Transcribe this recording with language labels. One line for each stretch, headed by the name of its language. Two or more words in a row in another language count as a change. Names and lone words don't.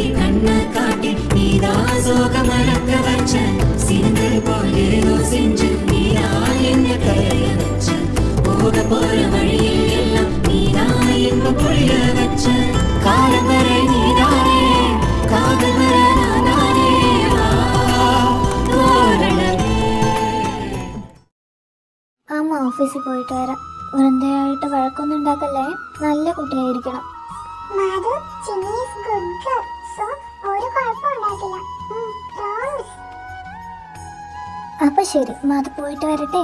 Tamil: கண்ண காட்டி நீதான் சோக மறக்க வச்ச, சிறுங்கள் போல் ஏதோ செஞ்சு நீதான் என்ன கரைய வச்ச, போக போற வழியில் எல்லாம் நீதான் என்ன பொழிய வச்ச, காலம் வரை நீதானே காதல் வர நானே.
Malayalam: അമ്മ ഓഫീസിൽ പോയിട്ട് വരാം. വൃന്ദയായിട്ട് വഴക്കൊന്നും ഉണ്ടാക്കല്ലേ. നല്ല കുട്ടിയായിരിക്കണം. അപ്പൊ ശരി, മാധു പോയിട്ട് വരട്ടെ.